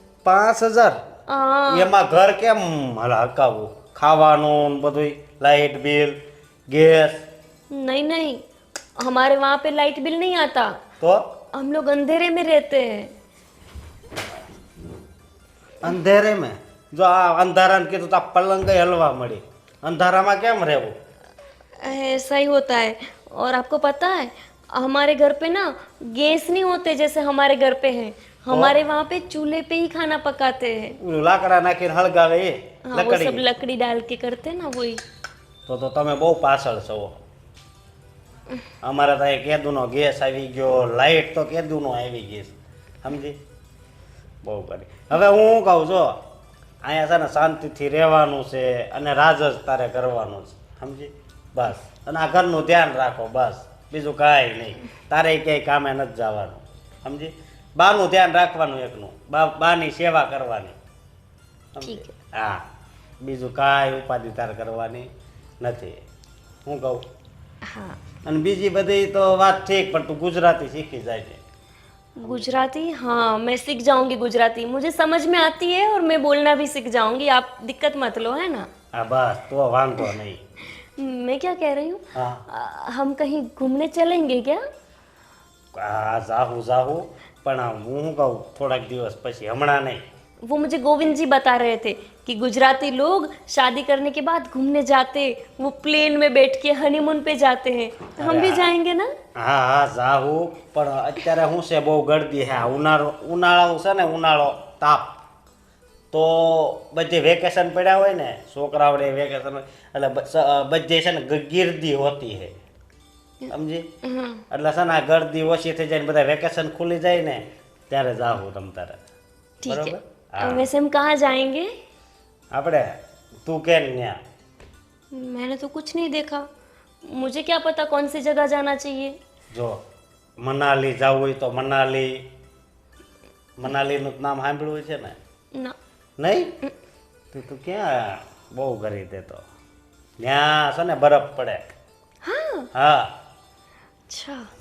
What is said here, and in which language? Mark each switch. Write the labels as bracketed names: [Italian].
[Hindi] 5,000 हाँ. [Gujarati] એમાં ઘર કેમ હકાવવું? ખાવાનું ને બધું, લાઇટ બિલ, ગેસ. [Hindi] नहीं नहीं, हमारे वहाँ पे लाइट बिल नहीं आता. [Gujarati] તો [Hindi] हम लोग अंधेरे में रहते हैं. અંધેરે મેં [Gujarati] જો આ અંધારાને કીધું તો આ પલંગ હલવા મળી. અંધારામાં કેમ રહેવું? [Hindi] ऐसा ही होता है. और आपको पता है हमारे घर पे ना गैस नहीं होते जैसे हमारे घर पे हैं. हमारे वहाँ पे चूल्हे पे ही खाना पकाते हैं. [Gujarati] ઓલું લાકડા નાખીને હળગાવે એ [Hindi] हाँ वो सब [Gujarati] લકડી. [Hindi] लकड़ी डाल के करते हैं ना वही. [Gujarati] તો તમે બહુ પાછળ છો. અમારે તો કેદુનો ગેસ આવી ગયો, લાઇટ તો કેદુનો આવી ગઈ છે. સમજી? બહુ કરી. હવે હું શું કહું છો, અહીંયા છે ને શાંતિથી રહેવાનું છે અને રાજ જ તારે કરવાનું છે. સમજી? બસ. અને આ ઘરનું ધ્યાન રાખો બસ, બીજું કાંઈ નહીં. તારે ક્યાંય કામે નથી જવાનું. સમજી? બાનું ધ્યાન રાખવાનું એકનું, બાની સેવા કરવાની. સમજી? ઠીક. હા બીજું કાંઈ ઉપાધિ તારે કરવાની નથી. હું કહું. [Hindi] हाँ. [Gujarati] અને બીજી બધી તો વાત ઠીક, પણ તું ગુજરાતી શીખી જાય છે. [Hindi] गुजराती, हाँ मैं सीख जाऊंगी गुजराती. मुझे समझ में आती है और मैं बोलना भी सीख जाऊंगी. आप दिक्कत मत लो, है ना? [Gujarati] હા બસ તો વાંધો નહીં. [Hindi] मैं क्या कह रही हूँ, [Gujarati] હા [Hindi] हम कहीं घूमने चलेंगे क्या? [Gujarati] હા જાહું પણ હું શું કહું, થોડાક દિવસ પછી, હમણાં નહીં. [Hindi] वो मुझे गोविंद जी बता रहे थे कि गुजराती लोग शादी करने के बाद घूमने जाते, वो प्लेन में बैठ के हनीमून पे जाते हैं. तो हम भी जाएंगे ना? [Gujarati] હા જાહું પણ અત્યારે શું છે, બહુ ગળદી છે. ઉનાળો છે ને, ઉનાળો તાપ, તો બધી વેકેશન પડ્યા હોય ને છોકરાઓને વેકેશન, એટલે બધી છે ને ગીરદી હોતી છે. સમજી? એટલે છે ને આ ગળદી ઓછી થઈ જાય ને બધા વેકેશન ખુલી જાય ને ત્યારે જાહું તમ તારે. [Hindi] ठीक है. बराबर? हाँ. वैसे हम कहाँ जाएंगे? [Gujarati] આપણે તું કે ન્યા [Hindi] मैंने तो कुछ नहीं देखा. मुझे क्या पता कौन सी जगह जाना चाहिए. [Gujarati] જો મનાલી જવું હોય તો મનાલીનું નામ સાંભળ્યું છે ને? [Hindi] ना. [Gujarati] નહીં? તું ક્યાં બહુ કરી દે તો. ત્યાં છે ને બરફ પડે. [Hindi] हाँ. [Gujarati] હા [Hindi] अच्छा